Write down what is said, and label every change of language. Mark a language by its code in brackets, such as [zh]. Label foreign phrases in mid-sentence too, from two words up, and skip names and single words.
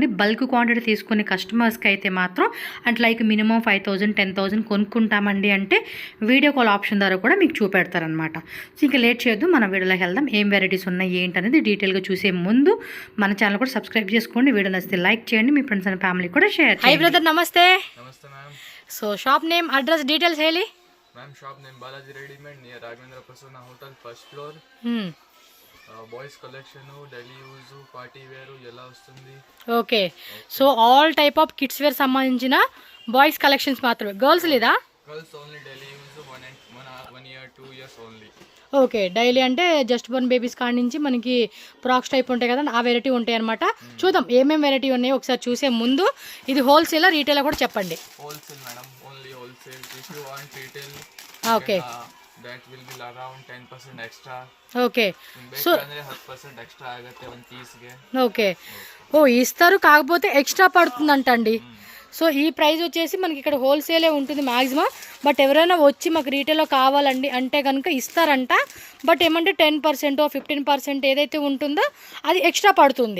[en] bulk quantity [te] తీసుకునే కస్టమర్స్కి అయితే మాత్రం అంటే [en] like minimum [te] 5,000 10,000 కొనుక్కుంటామండి అంటే [en] video call option [te] ద్వారా కూడా మీకు చూపెడతారనమాట. సో ఇంకా లేట్ చేయొద్దు, మన వీడియోలోకి వెళ్దాం. ఏం వెరైటీస్ ఉన్నాయి ఏంటనేది డీటెయిల్గా చూసే ముందు మన ఛానల్ కూడా సబ్స్క్రైబ్ చేసుకోండి. వీడియో నచ్చితే లైక్ చేయండి, మీ [en] friends and family [te] కూడా షేర్ చేయండి. [en] Hi brother, నమస్తే. [kn] ನಮಸ್ತೆ ಮ್ಯಾಮ್. [en] So shop name, address, details ಹೇಳಿ [kn] ಮ್ಯಾಮ್. [en] Shop name Balaji Readymade near Raghavendra Prasanna Hotel, first floor. Boys collection, daily use, party wear [te] ఎలా వస్తుంది. ఓకే. [en] So all type of kids wear సంబంధించిన boys collections మాత్రమే, గర్ల్స్ లేదా? Girls only, daily use 1 year 2 years ఓన్లీ. [te] ఓకే. డైలీ అంటే [en] just born babies [te] కాడ నుంచి మనకి [en] frocks type [te] ఉంటాయి కదా, ఆ వెరైటీ ఉంటాయి అనమాట. చూద్దాం ఏమేమి వెరైటీ ఉన్నాయో ఒకసారి చూసే ముందు ఇది [en] wholesale retail [te] కూడా చెప్పండి. [en] Wholesale madam, only wholesale. If you want retail, ఓకే, that will be around 10% extra. ఓకే. So 10% extra [kn] ಆಗುತ್ತೆ ಒಂದು ಪೀಸ್ಗೆ. [te] ఓకే. ఓ ఇస్తారు, కాకపోతే ఎక్స్ట్రా పడుతుందంట అండి. సో ఈ ప్రైస్ వచ్చేసి మనకి ఇక్కడ హోల్సేలే ఉంటుంది మ్యాక్సిమం. బట్ ఎవరైనా వచ్చి మాకు రీటైల్లో కావాలండి అంటే కనుక ఇస్తారంట. బట్ ఏమంటే 10% 15% ఏదైతే ఉంటుందో అది ఎక్స్ట్రా పడుతుంది.